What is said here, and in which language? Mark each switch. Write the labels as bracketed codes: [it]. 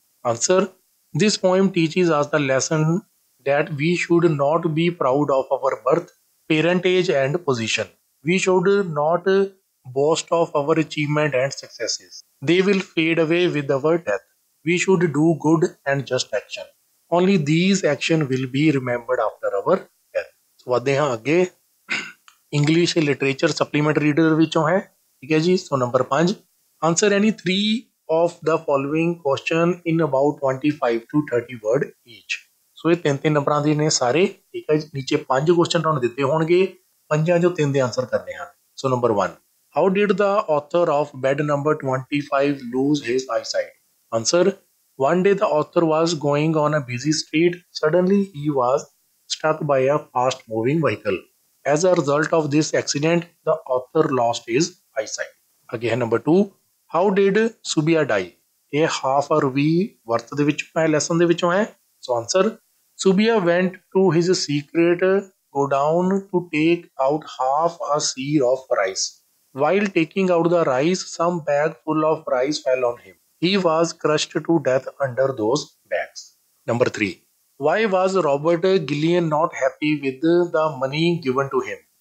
[en] Answer, this poem teaches us the lesson that we should not be proud of our birth, parentage and position. We should not boast of our achievement and successes. They will fade away with our death. We should do good and just action. Only these action will be remembered after our death. [pa] So ਵਧਦੇ ਹਾਂ ਅੱਗੇ। English literature supplement reader ਵਿੱਚੋਂ ਹੈ, ਠੀਕ ਹੈ ਜੀ। [en] So number 5, answer any 3 of the following question in about 25 to 30 word each. [pa] ਸੋ ਇਹ 3 ਨੰਬਰਾਂ ਦੇ ਨੇ ਸਾਰੇ, ਠੀਕ ਹੈ ਜੀ। ਨੀਚੇ 5 ਕੁਐਸਚਨ ਤੁਹਾਨੂੰ ਦਿੱਤੇ ਹੋਣਗੇ, 5 ਚੋਂ 3 ਦੇ ਆਨਸਰ ਕਰਨੇ ਹਨ। [en] So number 1, how did the author of bed number 25 lose his eyesight? Answer, one day the author was going on a busy street. Suddenly he was struck by a fast moving vehicle. As a result of this accident, the author lost his eyesight. Again number 2, how did Subia die? [pa] ਇਹ half ਔਰ ਵੀ ਵਰਤ ਦੇ ਵਿੱਚੋਂ ਹੈ, lesson ਦੇ ਵਿੱਚੋਂ ਹੈ। [en] So answer, Subia went to his secret godown to take out half a seer of rice. While taking out the rice, some bag full of rice fell on him. He was crushed to death under those bags. Number 3, why was Robert Gillian not happy with the money given to him?